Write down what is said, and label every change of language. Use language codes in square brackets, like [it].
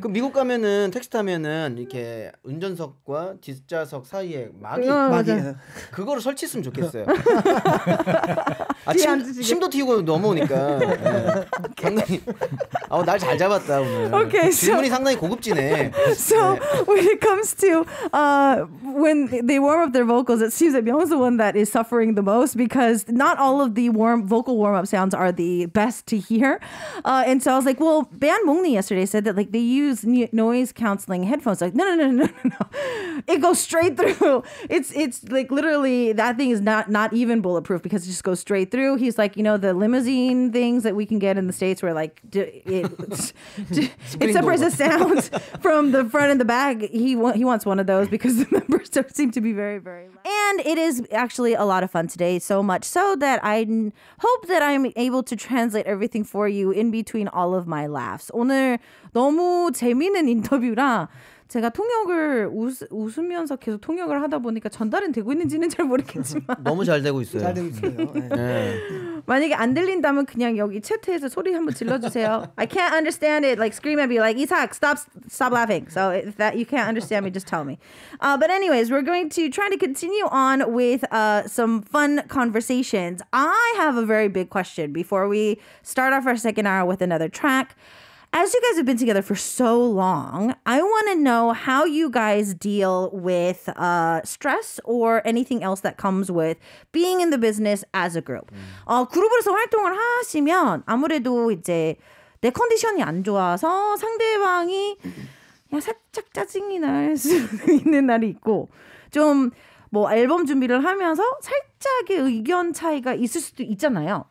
[ko] 그 미국 가면은 택시 타면은 이렇게 운전석과 뒷좌석 사이에 막이 그거를 설치했으면 좋겠어요. 침도 튀고 넘어오니까 상당히 날 잘 잡았다 오늘. [en] Okay, [ko] 질문이 상당히 고급지네. [en] So when it comes to when they warm up their vocals, it seems that Myung's the one that is suffering the most because not all of the vocal warm-up sounds are the best to hear. And so I was like, well, Band Mongni yesterday said that like they use noise canceling headphones. Like, no. It goes straight through. It's like literally that thing is not even bulletproof because it just goes straight through. He's like, the limousine things that we can get in the States where like it separates the sounds from the front and the back. He wants one of those because the members seem to be very, very loud. And it is actually a lot of fun today, so much so that I hope that I'm able to translate everything for you in between all of my laughs. [ko] 오늘 너무 재미있는 인터뷰라 제가 통역을 웃으면서 계속 통역을 하다 보니까 전달은 되고 있는지는 잘 모르겠지만 너무 잘 되고 있어요. 잘 되고 있어요. 네. 만약에 안 들린다면 그냥 여기 채트에서 소리 한번 질러주세요. [en] I can't understand it. Like scream at me like Isak, stop laughing. So if that you can't understand me, just tell me. But anyways, we're going to try to continue on with some fun conversations. I have a very big question before we start off our second hour with another track. As you guys have been together for so long, I want to know how you guys deal with stress or anything else that comes with being in the business as a group. [ko] 그룹으로서 활동을 하시면 아무래도 이제 내 컨디션이 안 좋아서 상대방이 그냥 살짝 짜증이 날 수 있는 날이 있고 좀 뭐 앨범 준비를 하면서 살짝의 의견 차이가 있을 수도 있잖아요.